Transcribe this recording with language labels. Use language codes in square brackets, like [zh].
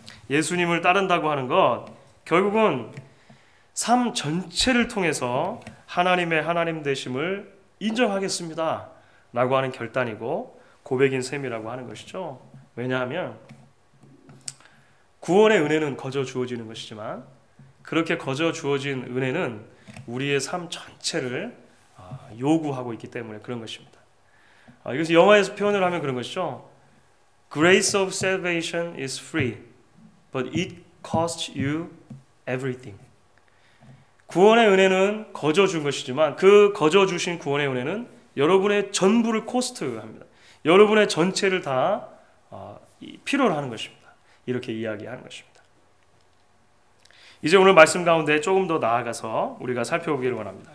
[ko] 예수님을 따른다고 하는 것, 결국은 삶 전체를 통해서 하나님의 하나님 되심을 인정하겠습니다 라고 하는 결단이고 고백인 셈이라고 하는 것이죠. 왜냐하면 구원의 은혜는 거저 주어지는 것이지만, 그렇게 거저 주어진 은혜는 우리의 삶 전체를 요구하고 있기 때문에 그런 것입니다. 이것을 영어에서 표현을 하면 그런 것이죠. [en] Grace of salvation is free, but it costs you everything. [ko] 구원의 은혜는 거저 준 것이지만, 그 거저 주신 구원의 은혜는 여러분의 전부를 코스트합니다. 여러분의 전체를 다 필요로 하는 것입니다. 이렇게 이야기하는 것입니다. 이제 오늘 말씀 가운데 조금 더 나아가서 우리가 살펴보기를 원합니다.